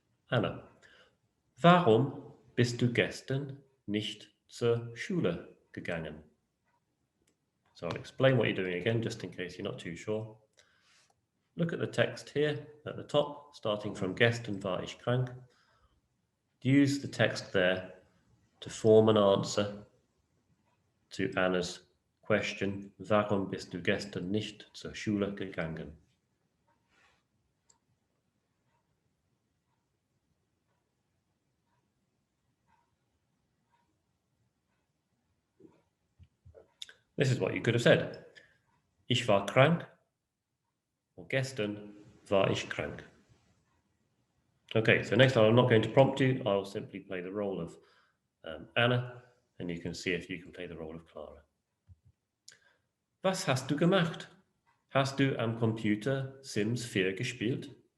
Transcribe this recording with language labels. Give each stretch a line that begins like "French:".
German: Anna, warum bist du gestern nicht zur Schule gegangen?
English: So I'll explain what you're doing again, just in case you're not too sure. Look at the text here at the top, starting from
German: gestern war ich krank.
English: Use the text there to form an answer to Anna's question,
German: warum bist du gestern nicht zur Schule gegangen?
English: This is what you could have said.
German: Ich war krank, or gestern war ich krank.
English: Okay, so next time I'm not going to prompt you, I'll simply play the role of Anna, and you can see if you can play the role of Clara.
German: Was hast du gemacht? Hast du am Computer Sims 4 gespielt?